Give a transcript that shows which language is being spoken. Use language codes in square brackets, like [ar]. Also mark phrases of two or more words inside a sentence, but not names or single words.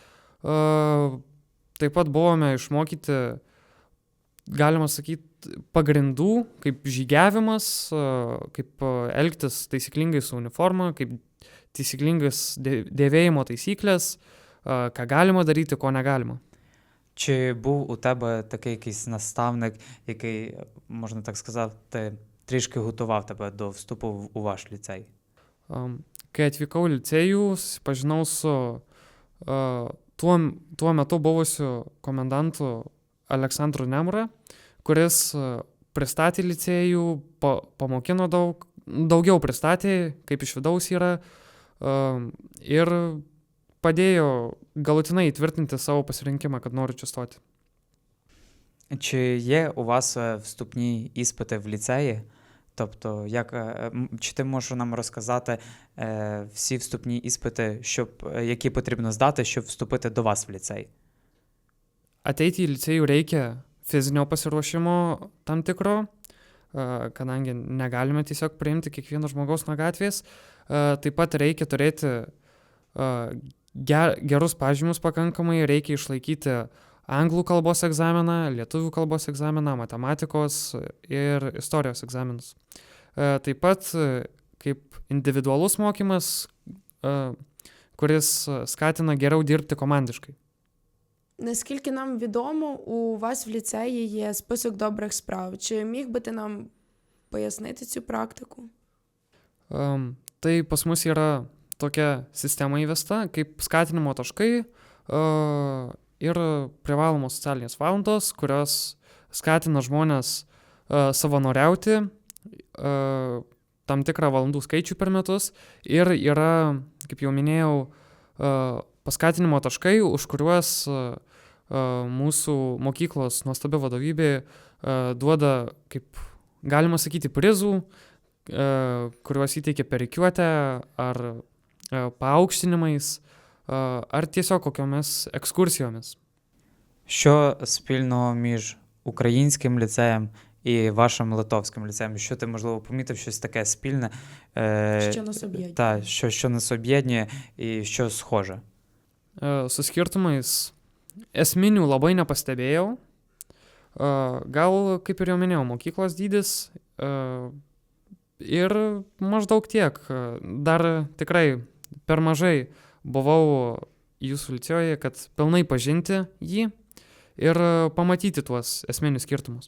[lt] Taip pat buvome išmokyti, galima sakyti, pagrindų, kaip žygiavimas, kaip elgtis taisyklingai su uniforma, kaip taisyklingas dėvėjimo taisyklės, ką galima daryti, ko negalima. [uk] Чи був у тебе такий якийсь наставник, який, можна так сказати, трішки готував тебе до вступу у ваш ліцей? [lt] Kai atvykau į licėjų, susipažinau su tuo metu buvusiu komendantu Aleksandru Nemura, kuris pristatė licėjų, pamokino daugiau pristatė, kaip iš vidaus yra, ir padėjo galutinai įtvirtinti savo pasirinkimą, kad noriu čia stoti. [uk] Чи є у вас вступні іспити в ліцеї? Тобто, чи ти можеш нам розказати всі вступні іспити, які потрібно здати, щоб вступити до вас в ліцей? [lt] Ateiti į licėjų reikia fizinio pasiruošimo tam tikro, kadangi negalime tiesiog priimti kiekvieno žmogaus nuo gatvės. Taip pat reikia turėti gerus pažymius pakankamai, reikia išlaikyti anglų kalbos egzaminą, lietuvių kalbos egzaminą, matematikos ir istorijos egzaminus. Taip pat kaip individualus mokymas, kuris skatina geriau dirbti komandiškai. [uk] Наскільки нам відомо, у вас в ліцеї є список добрих справ. Чи міг би ти нам пояснити цю практику? [lt] Tai pas mus yra tokia sistema įvesta, kaip skatinimo taškai ir privalomos socialinės valandos, kurios skatina žmonės savanoriauti tam tikrą valandų skaičių per metus. Ir yra, kaip jau minėjau, paskatinimo taškai, už kuriuos mūsų mokyklos nuostabi vadovybė duoda, kaip galima sakyti, prizų, kuriuos įteikia per rikiuotę ar paaukštinimais, ar tiesiog kokiomis ekskursijomis. [uk] Що спільного між українським ліцеєм і вашим литовським ліцеєм? Що ти, можливо, помітив щось таке спільне? Що нас об'єднує? Що нас об'єднує і що схоже? [lt] Su skirtumais esminių labai nepastebėjau. Gal, kaip ir jau minėjau, mokyklos dydis ir maždaug tiek. Dar tikrai per mažai buvau jūsų licėjuje, kad pilnai pažinti jį [uk] і помітити [lt] tuos esminius skirtumus.